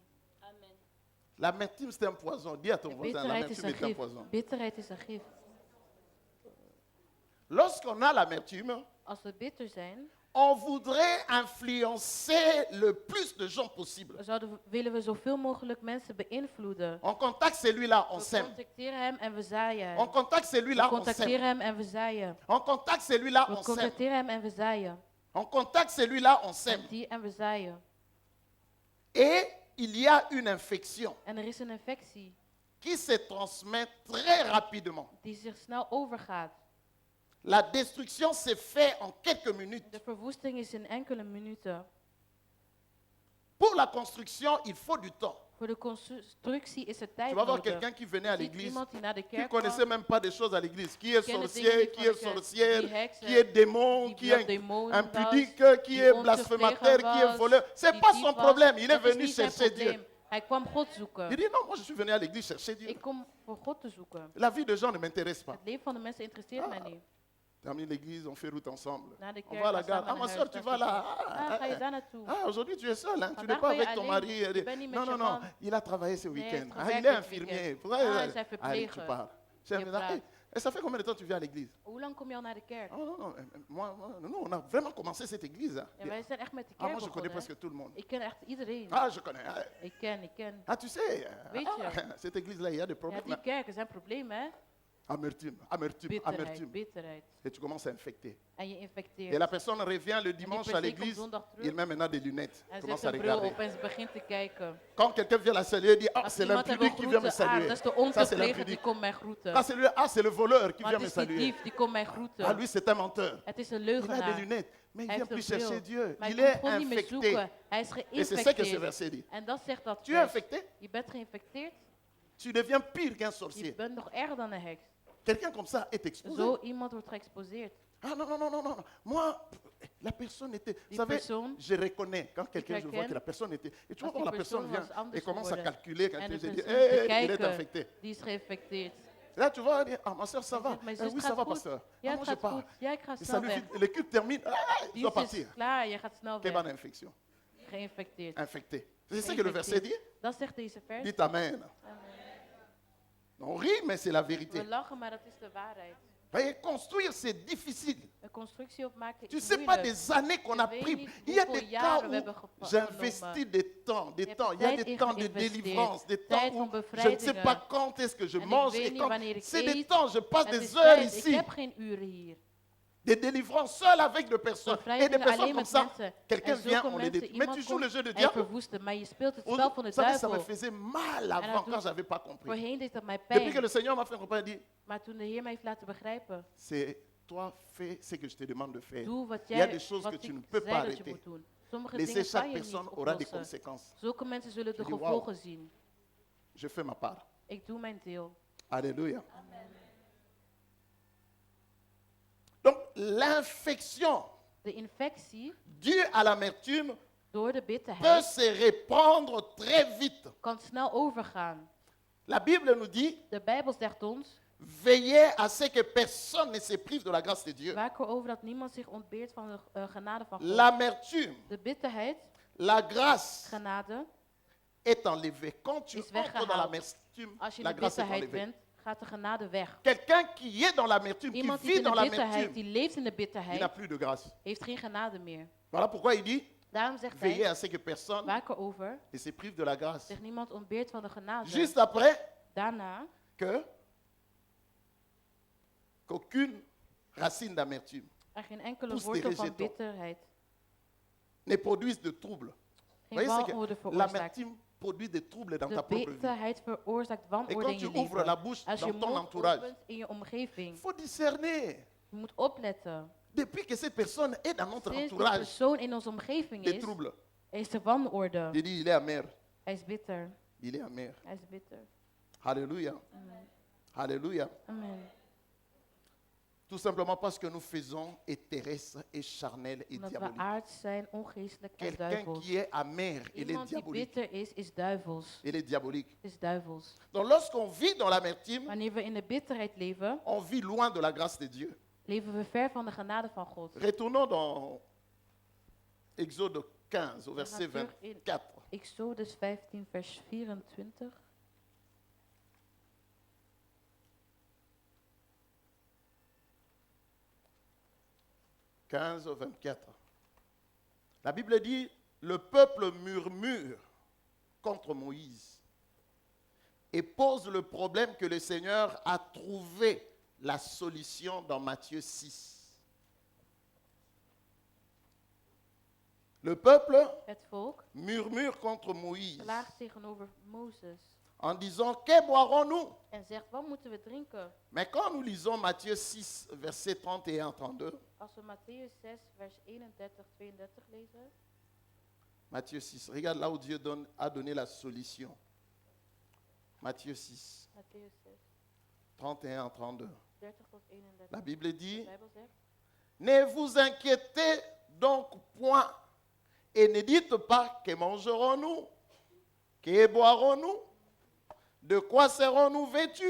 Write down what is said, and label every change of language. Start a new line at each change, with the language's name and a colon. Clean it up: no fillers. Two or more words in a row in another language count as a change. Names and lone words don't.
French: Amen. L'amertume, c'est un poison. Dis à ton voisin,
Dutch: Bitterheid is
French: l'amertume
Dutch: een
French: est un
Dutch: gif.
French: poison.
Dutch: Bitterheid is een gif.
French: Lorsqu'on a l'amertume,
Dutch: Als we bitter zijn,
French: on voudrait influencer le plus de gens possible.
Dutch: willen we zoveel mogelijk mensen beïnvloeden.
French: On contacte celui-là, on
Dutch: We
French: sème.
Dutch: contacteren hem en we zaaien.
French: On contacte
Dutch: We
French: celui-là, on
Dutch: contacteren
French: sème.
Dutch: hem en we zaaien.
French: On contacte celui-là,
Dutch: We
French: on sème.
Dutch: contacteren hem en we zaaien.
French: On contacte celui-là, on sème.
Dutch: En die en we zaaien.
French: Et il y a une infection
Dutch: En er is een infectie
French: qui se transmet très rapidement.
Dutch: die zich snel overgaat.
French: La destruction se fait en quelques minutes.
Dutch: De verwoesting is in enkele minuten.
French: Pour la construction, il faut du temps.
Dutch: Voor de constructie is er
French: Tu
Dutch: tijd
French: vas voir
Dutch: nodig.
French: quelqu'un qui venait à
Dutch: Ziet
French: l'église,
Dutch: iemand die naar de
French: qui ne
Dutch: kerk
French: connaissait
Dutch: kwam,
French: même pas des choses à l'église. Qui est
Dutch: kende
French: sorcier,
Dutch: dingen
French: qui
Dutch: niet
French: est
Dutch: van de kerk,
French: sorcière,
Dutch: die heksen,
French: qui est démon,
Dutch: die
French: qui est
Dutch: demonen
French: impudique,
Dutch: was,
French: qui
Dutch: die
French: est
Dutch: ontevreden
French: blasphémateur, qui est
Dutch: was,
French: voleur. Ce n'est
Dutch: die
French: pas
Dutch: dief
French: son
Dutch: was.
French: problème. Il est
Dutch: Dat is
French: venu
Dutch: niet zijn
French: chercher Dieu.
Dutch: probleem. Hij kwam God zoeken.
French: Il dit non, moi je suis venu à l'église chercher Dieu.
Dutch: Ik kom voor God te zoeken.
French: La vie des gens ne m'intéresse pas.
Dutch: Het leven van de mensen interesseert mij niet.
French: Termine l'église, on fait route ensemble.
Dutch: Naar de
French: On
Dutch: kerk,
French: va à la
Dutch: we
French: gare.
Dutch: samen
French: Ah, ma
Dutch: naar
French: soeur,
Dutch: huis,
French: tu
Dutch: dat
French: vas
Dutch: is
French: là.
Dutch: Ah, ga je daar naartoe?
French: Ah, aujourd'hui tu es seul, hein? Tu n'es
Dutch: Vandaag
French: pas
Dutch: ben je
French: avec ton
Dutch: alleen.
French: mari.
Dutch: Je bent niet met
French: Non,
Dutch: je
French: non, non,
Dutch: man.
French: il a travaillé ce
Dutch: Nee, hij
French: week-end.
Dutch: heeft
French: Ah,
Dutch: gewerkt
French: il est
Dutch: dit
French: infirmier.
Dutch: weekend.
French: Pourquoi
Dutch: Ah, hij is
French: allez, tu
Dutch: verpleger.
French: parles.
Dutch: Je praat.
French: Et ça fait combien de temps que tu viens à l'église?
Dutch: Hoe lang kom je al naar de kerk?
French: Oh, non, non, nous, on a vraiment commencé cette église. Hein.
Dutch: En wij zijn echt met de
French: Ah, moi,
Dutch: kerk
French: je connais
Dutch: begonnen.
French: presque tout le monde.
Dutch: Ik ken echt iedereen.
French: Ah, je connais. Ah,
Dutch: Ik ken.
French: Ah, tu sais,
Dutch: Weet je.
French: cette église-là, il y a des
Dutch: Ja,
French: problèmes.
Dutch: die kerken zijn problemen, hè?
French: Amertume, amertume,
Dutch: Bitterheid,
French: amertume.
Dutch: bitterheid.
French: Et tu commences à infecter.
Dutch: En je
French: Et
Dutch: infecteert.
French: la personne revient le dimanche à
Dutch: persoon
French: l'église,
Dutch: komt zondag terug.
French: il met maintenant des lunettes,
Dutch: Hij
French: commence
Dutch: zet
French: à
Dutch: een bril
French: regarder.
Dutch: op en ze begint te kijken.
French: Quand quelqu'un vient la saluer, il dit, ah,
Dutch: Als
French: c'est
Dutch: iemand hem wil
French: l'impudique qui vient me
Dutch: groeten,
French: saluer.
Dutch: dat is de
French: Ça, c'est
Dutch: onverpleger die
French: l'impudique.
Dutch: komt mij groeten.
French: Ah, c'est le voleur qui
Dutch: Maar
French: vient
Dutch: het
French: me
Dutch: is die
French: saluer.
Dutch: dief die komt mij groeten.
French: Ah, lui, c'est un menteur.
Dutch: Het is een
French: Il a des
Dutch: leugenaar.
French: lunettes, mais il
Dutch: Hij
French: ne vient
Dutch: heeft
French: plus
Dutch: een
French: chercher
Dutch: bril.
French: Dieu.
Dutch: Maar
French: Il
Dutch: hij
French: est
Dutch: komt gewoon niet meer
French: infecté.
Dutch: zoeken. Hij is
French: Et c'est ça que ce
Dutch: geïnfecteerd.
French: verset dit.
Dutch: En dat zegt dat
French: Tu es
Dutch: vers.
French: infecté,
Dutch: Je bent geïnfecteerd.
French: tu deviens pire qu'un
Dutch: Je
French: sorcier.
Dutch: bent nog erger dan een heks.
French: Quelqu'un comme ça est exposé.
Dutch: Zo iemand wordt geëxposeerd.
French: Ah non, non, non, non, non. Moi, la personne était... Vous
Dutch: Die
French: savez,
Dutch: persoon,
French: je reconnais quand quelqu'un, je vois
Dutch: herken,
French: que la personne était... Et tu vois
Dutch: als
French: quand
Dutch: die
French: la personne
Dutch: persoon
French: vient
Dutch: was anders
French: et commence à
Dutch: geworden.
French: calculer, quand
Dutch: En
French: je
Dutch: de
French: dis,
Dutch: persoon te
French: il est
Dutch: kijken,
French: infecté.
Dutch: die is geïnfecteerd.
French: Là, tu vois, elle dit, ah, ma soeur, ça
Dutch: Hij
French: va.
Dutch: zegt, mijn
French: Eh
Dutch: zus
French: oui, ça
Dutch: gaat
French: va,
Dutch: goed.
French: pasteur.
Dutch: Ja,
French: Ah,
Dutch: het
French: moi, je
Dutch: gaat
French: pars.
Dutch: goed. Ja, ik ga
French: Et ça
Dutch: snel
French: lui
Dutch: weg.
French: vite, le culte termine, ah, il doit
Dutch: Dienst is
French: partir.
Dutch: klaar, je gaat snel
French: Quelle
Dutch: weg.
French: bonne infection.
Dutch: Geïnfecteerd.
French: Infecté. C'est ça que le verset dit.
Dutch: Dat zegt deze vers.
French: Dites Amen. On rit, mais c'est la vérité.
Dutch: We lachen, maar dat is de waarheid.
French: Voyez, construire, c'est difficile.
Dutch: Een constructie opmaken
French: Tu
Dutch: is
French: sais pas
Dutch: moeilijk.
French: des années qu'on a
Dutch: Je weet
French: pris.
Dutch: niet
French: Il y a
Dutch: hoeveel
French: des
Dutch: jaren
French: temps
Dutch: we hebben
French: où
Dutch: genomen.
French: j'investis des temps, des
Dutch: Je
French: temps.
Dutch: hebt
French: Il y a
Dutch: tijd
French: des
Dutch: in
French: temps de
Dutch: geïnvesteerd.
French: délivrance, des
Dutch: Tijd
French: temps
Dutch: van
French: où je ne sais
Dutch: bevrijdingen.
French: pas quand est-ce que je
Dutch: En ik
French: mange.
Dutch: weet
French: Et
Dutch: niet
French: quand,
Dutch: wanneer ik
French: c'est des
Dutch: eet.
French: temps, je passe
Dutch: Het
French: des
Dutch: is
French: heures
Dutch: tijd. Ik
French: ici.
Dutch: heb geen uren hier.
French: Des délivrances seules avec des personnes. Et des
Dutch: Bevrijdingen
French: personnes
Dutch: alleen
French: comme
Dutch: met
French: ça,
Dutch: mensen.
French: quelqu'un
Dutch: En
French: vient,
Dutch: zulke
French: on les
Dutch: mensen,
French: détruit. Mais tu
Dutch: iemand
French: joues le
Dutch: komt
French: jeu de
Dutch: en je
French: diable.
Dutch: verwoest hem, maar je speelt het
French: Vous
Dutch: spel van de
French: savez, ça me
Dutch: duivel.
French: faisait mal
Dutch: En
French: avant
Dutch: dat
French: quand
Dutch: doet-
French: je n'avais pas compris.
Dutch: Voorheen deed dat mij
French: Depuis que
Dutch: pijn.
French: le Seigneur m'a fait comprendre, il dit,
Dutch: Maar toen de Heer mij heeft laten begrijpen,
French: c'est toi, fais ce que je te demande de faire.
Dutch: doe wat
French: Il y a
Dutch: jij
French: des choses
Dutch: wat
French: que tu ne
Dutch: ik
French: peux pas
Dutch: zei dat je
French: arrêter.
Dutch: moet doen. Sommige
French: Laissez
Dutch: dingen kan
French: chaque
Dutch: je niet
French: personne aura des
Dutch: oplossen.
French: conséquences.
Dutch: Zulke mensen zullen de
French: Je dis,
Dutch: gevolgen zien.
French: Je fais ma part.
Dutch: Ik doe mijn deel.
French: Alléluia. Donc, l'infection
Dutch: De infectie
French: due à l'amertume
Dutch: door de
French: peut
Dutch: bitterheid
French: se répandre très vite.
Dutch: kan snel overgaan.
French: La Bible nous dit,
Dutch: De Bijbel zegt ons,
French: veillez à ce que personne ne se prive de la grâce de Dieu.
Dutch: waak erover dat niemand zich ontbeert van de genade van God.
French: L'amertume,
Dutch: De bitterheid,
French: la grâce
Dutch: genade,
French: est enlevée. Quand tu
Dutch: is
French: entres dans
Dutch: weggehaald.
French: l'amertume,
Dutch: Als je
French: la
Dutch: in de
French: grâce est
Dutch: bitterheid
French: enlevée.
Dutch: bent, gaat de genade weg.
French: Quelqu'un qui est dans l'amertume, qui
Dutch: Iemand die
French: vit
Dutch: in
French: dans
Dutch: de bitterheid,
French: l'amertume,
Dutch: die leeft in de
French: il n'a
Dutch: bitterheid,
French: plus de grâce.
Dutch: heeft geen genade meer.
French: Voilà pourquoi il dit,
Dutch: Daarom zegt
French: veillez
Dutch: hij,
French: à ce que personne
Dutch: waak erover,
French: ne se prive de la grâce.
Dutch: zich niemand ontbeert van de genade.
French: Juste après,
Dutch: Daarna,
French: qu'aucune racine d'amertume
Dutch: er geen enkele
French: Pousse
Dutch: wortel
French: des
Dutch: van
French: rejetons.
Dutch: bitterheid,
French: ne produise de troubles.
Dutch: geen
French: Vous voyez, c'est
Dutch: wanorde
French: que
Dutch: veroorzaakt.
French: l'amertume produit des troubles dans ta
Dutch: De
French: propre vie.
Dutch: bitterheid veroorzaakt
French: Et
Dutch: wanorde
French: quand
Dutch: in
French: tu
Dutch: je
French: ouvres la
Dutch: leven.
French: bouche
Dutch: Als je
French: dans ton
Dutch: mond
French: entourage,
Dutch: opent in je omgeving,
French: il faut discerner.
Dutch: je moet opletten.
French: Depuis que cette personne est dans notre
Dutch: Sinds die
French: entourage,
Dutch: persoon in onze omgeving
French: des
Dutch: is,
French: troubles.
Dutch: is er wanorde.
French: Il dit, il est amer.
Dutch: Hij is bitter.
French: Il est amer.
Dutch: Hij is bitter.
French: Alléluia. Amen. Alléluia. Amen. Tout simplement parce que nous faisons est terrestre et charnel et
Dutch: Omdat we
French: diabolique.
Dutch: aards zijn, ongeestelijk en
French: Quelqu'un
Dutch: duivels.
French: qui est amer, il est
Dutch: Iemand die
French: diabolique.
Dutch: bitter is duivels.
French: Il est diabolique.
Dutch: Is duivels.
French: Donc lorsqu'on vit dans l'amertume,
Dutch: Wanneer we in de bitterheid leven,
French: on vit loin de la grâce de Dieu.
Dutch: leven we ver van de genade van God.
French: Retournons dans Exode 15 au
Dutch: We gaan
French: verset
Dutch: terug in
French: 24.
Dutch: Exodus 15, vers 24.
French: « 15 au 24. La Bible dit, le peuple murmure contre Moïse et pose le problème que le Seigneur a trouvé la solution dans Matthieu 6. Le peuple
Dutch: Het volk
French: murmure contre Moïse
Dutch: klaagt tegenover Mozes
French: en disant, que boirons-nous?
Dutch: en zegt, wat moeten we drinken?
French: Mais quand nous lisons Matthieu 6, versets 31-32,
Dutch: Als we Matthäus 6, vers 31, 32 lezen.
French: Matthieu 6, regarde là où Dieu a donné la solution. Matthieu 6,
Dutch: Matthäus 6,
French: 31-32.
Dutch: 30 tot 31.
French: La Bible dit,
Dutch: De Bijbel zegt,
French: ne vous inquiétez donc point et ne dites pas que mangerons-nous, que boirons-nous, de quoi serons-nous vêtus?